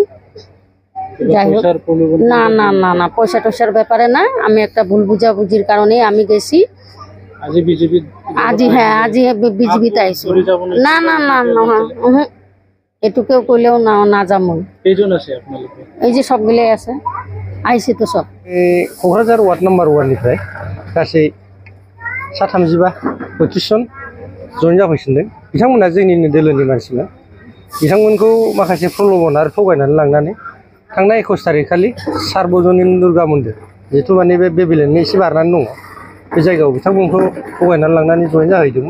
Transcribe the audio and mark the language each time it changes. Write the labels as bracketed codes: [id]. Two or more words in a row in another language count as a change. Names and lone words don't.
[bn] যাই হোক না না না না পয়সা টয়সার ব্যাপারে না, আমি একটা ভুল বুঝাবুঝির কারণে আমি গেছি। আজই বিজেপিতে আইছি। না না না না এটুকেও কইলেও না না যাবো। এই যে সব মিলে আছে আইসি তো সব। [brx] क'क्राझार [en] ward number [brx] 1 निफ्राय गासै 37-35 जन जइन जाफैफिनदों। बिथांमोना जोंनिनो दोलोनि मानसिमोन। बिथांमोनखौ माखासे प्रल'भन आरो थगायनानै लांनानै थांनाय 21 तारिख खालि सार्वजनिक दुर्गा मन्दिर जिथु माने बे बेबिलेननि एसे बारनानै दङ बे जायगायाव बिथांमोनखौ थगायनानै लांनानै जइन जाहैदोंमोन।